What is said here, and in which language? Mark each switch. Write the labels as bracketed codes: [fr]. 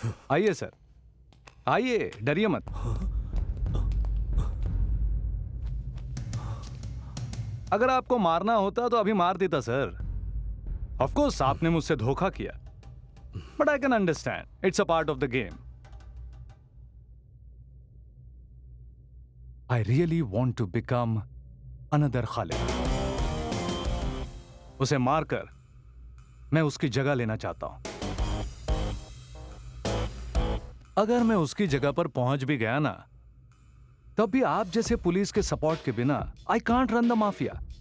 [hi] आइए सर, आइए, डरिए मत। अगर आपको मारना होता तो अभी मार देता सर। ऑफ कोर्स आपने मुझसे धोखा किया, [en] But I can understand, it's a part of the game. I really want to become another Khalid. [hi] उसे मारकर मैं उसकी जगह लेना चाहता हूं। अगर मैं उसकी जगह पर पहुंच भी गया ना, तब भी आप जैसे पुलिस के सपोर्ट के बिना [en] I can't run the mafia.